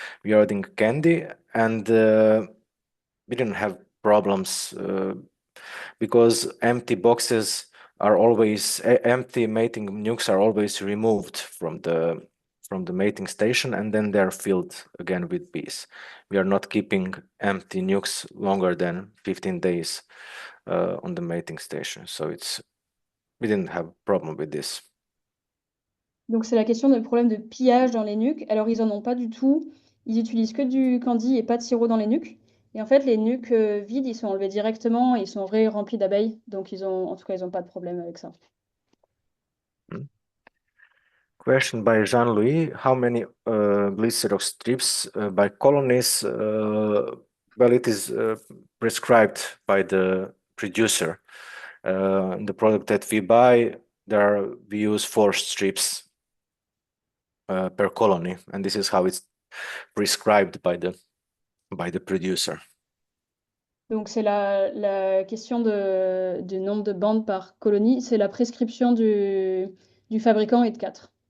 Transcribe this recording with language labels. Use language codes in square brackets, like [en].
[en] We are adding candy, and we didn't have problems because empty boxes are always empty mating nukes are always removed from the mating station, and then they're filled again with bees. We are not keeping empty nukes longer than 15 days on the mating station, so we didn't have problem with this. [fr] Donc, c'est la question de problème de pillage dans les nuques. Alors, ils en ont pas du tout. Ils utilisent que du candy et pas de sirop dans les nuques. Et en fait, les nuques vides, ils sont enlevés directement et ils sont remplis d'abeilles. Donc, en tout cas, ils n'ont pas de problème avec ça. [en] Question by Jean-Louis: how many glycerol strips by colonies? Well, it is prescribed by the producer. The product that we buy, we use 4 strips per colony, and this is how it's prescribed by the producer. [fr] Donc, c'est la question du nombre de bandes par colonie. C'est la prescription du fabricant et de 4.